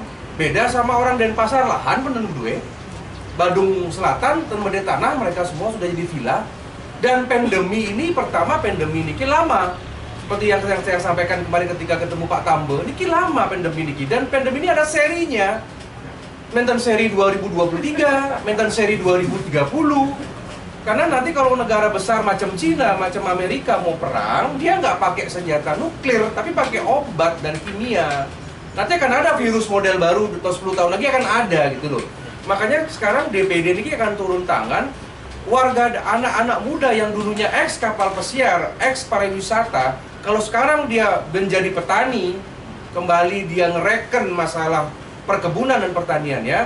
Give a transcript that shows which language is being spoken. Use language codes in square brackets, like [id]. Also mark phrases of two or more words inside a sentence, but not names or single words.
[id] Beda sama orang Denpasar, lahan penuh duit. Badung Selatan, Temede Tanah, mereka semua sudah jadi villa. Dan pandemi ini, pertama pandemi niki lama. Seperti yang saya sampaikan kemarin ketika ketemu Pak Tambe, niki lama pandemi niki. Dan pandemi ini ada serinya. Menten seri 2023, menten seri 2030. Karena nanti kalau negara besar macam Cina, macam Amerika mau perang, dia nggak pakai senjata nuklir, tapi pakai obat dan kimia. Nanti akan ada virus model baru, atau 10 tahun lagi akan ada gitu loh. Makanya sekarang DPD ini akan turun tangan. Warga anak-anak muda yang dulunya ex kapal pesiar, ex pariwisata, kalau sekarang dia menjadi petani, kembali dia ngereken masalah perkebunan dan pertanian ya.